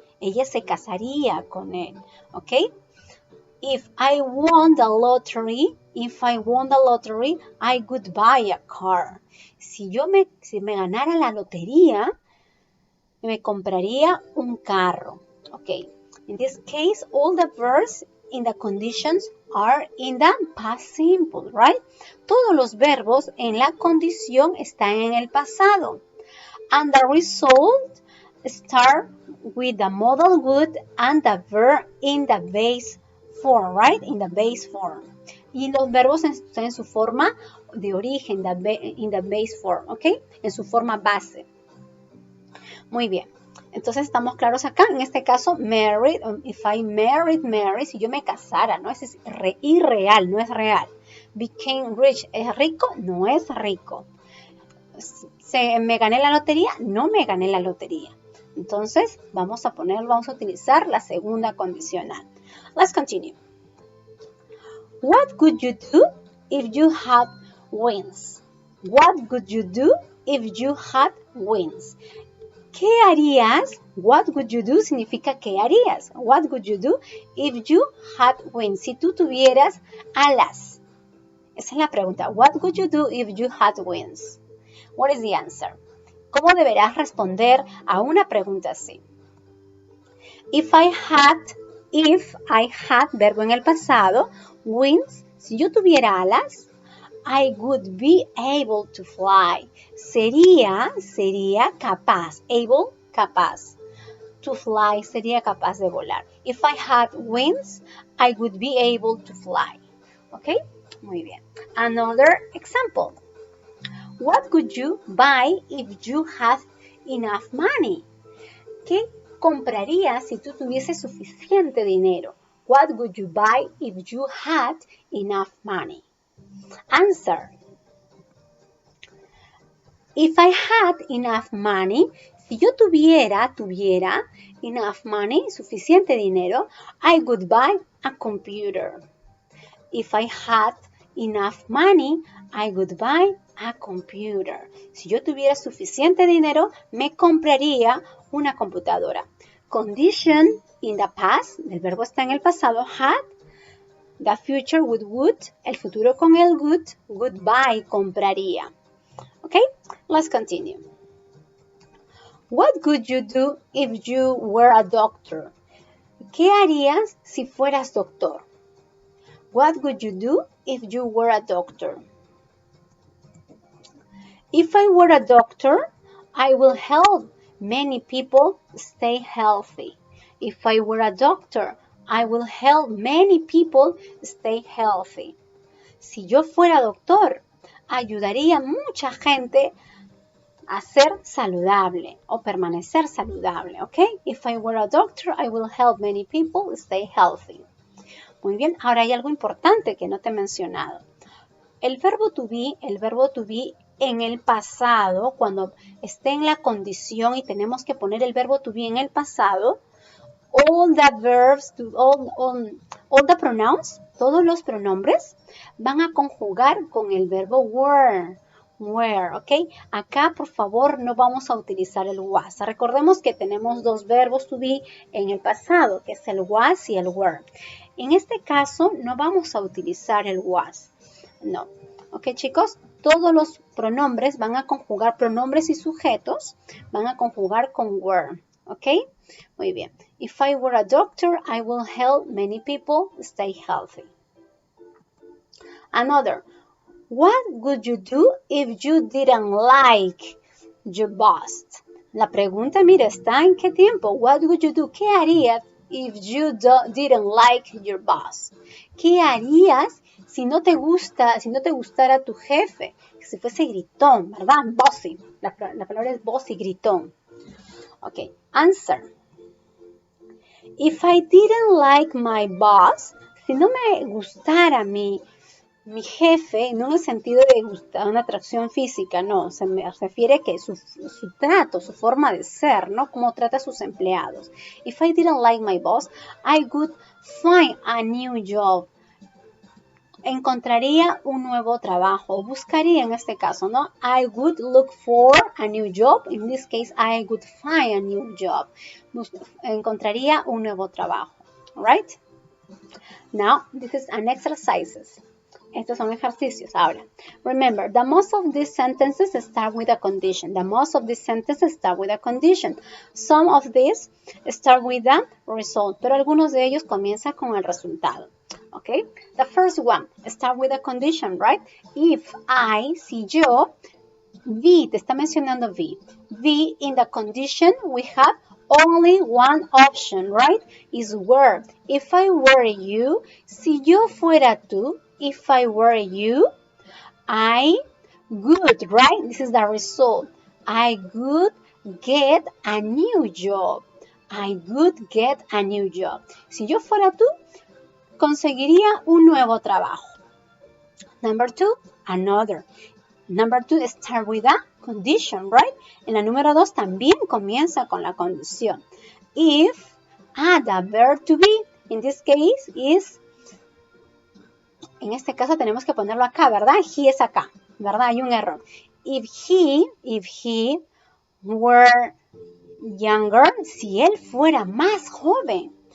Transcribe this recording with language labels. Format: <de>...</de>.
<es>Ella se casaría con él, ¿ok?</es> <en>If I won the lottery, I would buy a car.</en> <es>Si me ganara la lotería, me compraría un carro.</es> <en>Okay. In this case, all the verbs in the conditions are in the past simple, right?</en> <es>Todos los verbos en la condición están en el pasado.</es> <en>And the result start with the modal good and the verb in the base form, right? In the base form.</en> <es>Y los verbos están en su forma de origen,</es> <en>in the base form,</en> <es>¿ok? En su forma base. Muy bien. Entonces, ¿estamos claros acá? En este caso, married,</es> <en>if I married Mary,</en> <es>si yo me casara, ¿no? Ese es irreal, no es real.</es> <en>Became rich,</en> <es>¿es rico? No es rico. ¿Me gané la lotería? No me gané la lotería. Entonces, vamos a utilizar la segunda condicional.</es> <en>Let's continue. What could you do if you had wings? What could you do if you had wings?</en> <es>¿Qué harías?</es> <en>What would you do</en> <es>significa ¿qué harías?</es> <en>What would you do if you had wings?</en> <es>Si tú tuvieras alas. Esa es la pregunta.</es> <en>What would you do if you had wings? What is the answer?</en> <es>¿Cómo deberás responder a una pregunta así?</es> <en>If I had,</en> <es>verbo en el pasado,</es> <en>wings,</en> <es>si yo tuviera alas,</es> <en>I would be able to fly.</en> <es>Sería capaz. Able, capaz. To fly, sería capaz de volar.</es> <en>If I had wings, I would be able to fly. ¿Ok?</en> <es>Muy bien.</es> <en>Another example. What could you buy if you had enough money?</en> <es>¿Qué comprarías si tú tuvieses suficiente dinero?</es> <en>What would you buy if you had enough money? Answer. If I had enough money,</en> <es>si yo tuviera</es> <en>enough money,</en> <es>suficiente dinero,</es> <en>I would buy a computer. If I had enough money, I would buy a computer.</en> <es>Si yo tuviera suficiente dinero, me compraría una computadora.</es> <en>Condition in the past,</en> <es>el verbo está en el pasado, had.</es> <en>The future with would,</en> <es>el futuro con el</es> <en>would buy,</en> <es>compraría.</es> <en>Okay, let's continue. What could you do if you were a doctor?</en> <es>¿Qué harías si fueras doctor?</es> <en>What would you do if you were a doctor? If I were a doctor, I will help many people stay healthy. If I were a doctor, I will help many people stay healthy.</en> <es>Si yo fuera doctor, ayudaría a mucha gente a ser saludable o permanecer saludable, ¿ok?</es> <en>If I were a doctor, I will help many people stay healthy.</en> <es>Muy bien, ahora hay algo importante que no te he mencionado. El verbo to be en el pasado, cuando esté en la condición y tenemos que poner el verbo to be en el pasado,</es> <en>all the pronouns,</en> <es>todos los pronombres van a conjugar con el verbo were, ¿ok? Acá, por favor, no vamos a utilizar el was. Recordemos que tenemos dos verbos to be en el pasado, que es el was y el were. En este caso, no vamos a utilizar el was. No. ¿Ok, chicos? Todos los pronombres van a conjugar, pronombres y sujetos, van a conjugar con were. ¿Ok? Muy bien.</es> <en>If I were a doctor, I will help many people stay healthy. Another. What would you do if you didn't like your boss?</en> <es>La pregunta, mira, está en qué tiempo.</es> <en>What would you do?</en> <es>¿Qué harías</es> <en>if you didn't like your boss?</en> <es>¿Qué harías si no te gustara tu jefe? Si fuese gritón, ¿verdad? Bossy. La palabra es bossy, gritón.</es> <en>Ok, answer. If I didn't like my boss,</en> <es>si no me gustara mi mi jefe, no en el sentido de una atracción física, no, se me refiere que su trato, su forma de ser, ¿no? Cómo trata a sus empleados.</es> <en>If I didn't like my boss, I would find a new job.</en> <es>Encontraría un nuevo trabajo, buscaría en este caso, ¿no?</es> <en>I would look for a new job. In this case, I would find a new job.</en> <es>Encontraría un nuevo trabajo,</es> <en>right? Now, this is an exercises.</en> <es>Estos son ejercicios. Ahora,</es> <en>remember, the most of these sentences start with a condition. The most of these sentences start with a condition. Some of these start with a result,</en> <es>pero algunos de ellos comienzan con el resultado.</es> <en>Okay? The first one, start with a condition, right? If I,</en> <es>si yo,</es> <en>V, te está mencionando V. V, in the condition, we have only one option, right? Is were. If I were you,</en> <es>si yo fuera tú,</es> <en>if I were you, I would, right? This is the result. I would get a new job. I would get a new job.</en> <es>Si yo fuera tú, conseguiría un nuevo trabajo.</es> <en>Number two, another. Number two, start with a condition, right?</en> <es>En la número 2 también comienza con la condición.</es> <en>If, the verb to be, in this case is,</en> <es>en este caso tenemos que ponerlo acá, ¿verdad? He es acá, ¿verdad? Hay un error.</es> <en>If he were younger,</en> <es>si él fuera más joven.</es>